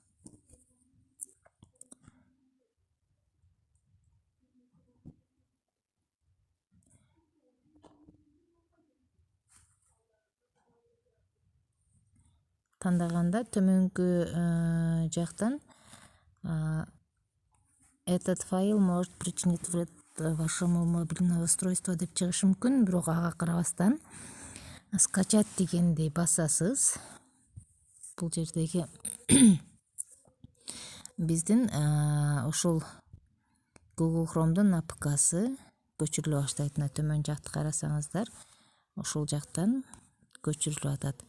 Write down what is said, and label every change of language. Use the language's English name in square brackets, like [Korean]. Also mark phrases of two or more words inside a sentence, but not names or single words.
[Kyrgyz] Тандаганда төмөнкү жактан [Russian] этот файл может причинить вред вашему мобильному устройству [Kyrgyz] деп чыгышы мүмкүн, бирок ага карабастан скачать дегенди басасыз. Бул жердеги биздин ушул Google Chrome'дун APK'сы көчүрүлө баштайт. Төмөн жакты карасаңыздар, ошол жактан көчүрүлүп атат.